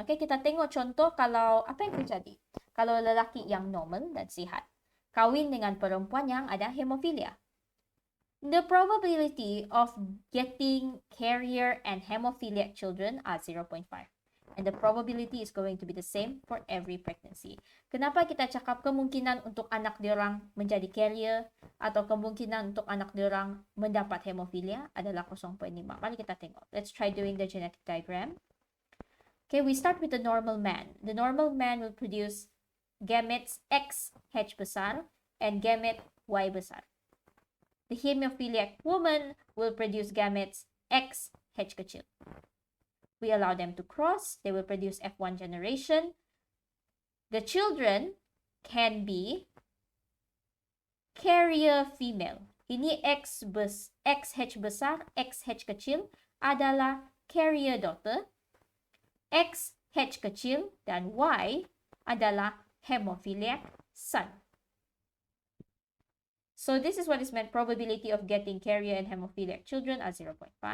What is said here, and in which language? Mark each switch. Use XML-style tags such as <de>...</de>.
<ms>Okay, kita tengok contoh kalau apa yang terjadi. Kalau lelaki yang normal dan sihat kawin dengan perempuan yang ada hemophilia.</ms> <en>The probability of getting carrier and hemophiliac children are 0.5. And the probability is going to be the same for every pregnancy.</en> <ms>Kenapa kita cakap kemungkinan untuk anak diorang menjadi carrier atau kemungkinan untuk anak diorang mendapat hemophilia adalah 0.5. Mari kita tengok.</ms> <en>Let's try doing the genetic diagram. Okay, we start with the normal man. The normal man will produce gametes XH besar and gamete Y besar. The hemophiliac woman will produce gametes XH kecil. We allow them to cross. They will produce F1 generation. The children can be carrier female.</en> <ms>Ini XH besar, XH kecil adalah</ms> <en>carrier daughter.</en> <ms>XH kecil dan Y adalah</ms> <en>hemophiliac son. So this is what is meant probability of getting carrier and hemophiliac children are 0.5.</en>